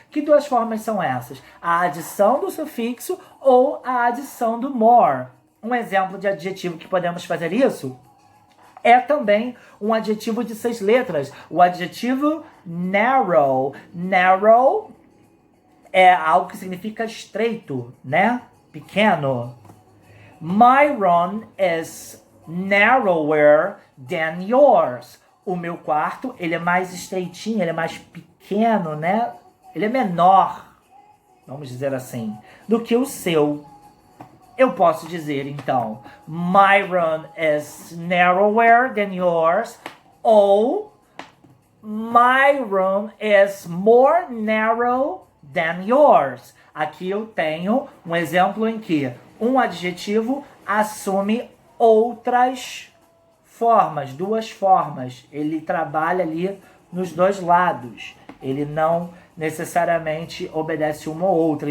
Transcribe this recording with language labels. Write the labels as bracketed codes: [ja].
[pt] Que duas formas são essas? A adição do sufixo ou a adição do more. Um exemplo de adjetivo que podemos fazer isso é também um adjetivo de 6 letras. O adjetivo narrow. Narrow é algo que significa estreito, né? Pequeno. [en] My room is narrower than yours. [pt] O meu quarto, ele é mais estreitinho, ele é mais pequeno, né? Ele é menor, vamos dizer assim, do que o seu. Eu posso dizer, então, [en] my room is narrower than yours, [pt] ou [en] my room is more narrow than yours. [pt] Aqui eu tenho um exemplo em que um adjetivo assume outras formas, duas formas. Ele trabalha ali nos dois lados. Ele não necessariamente obedece uma ou outra.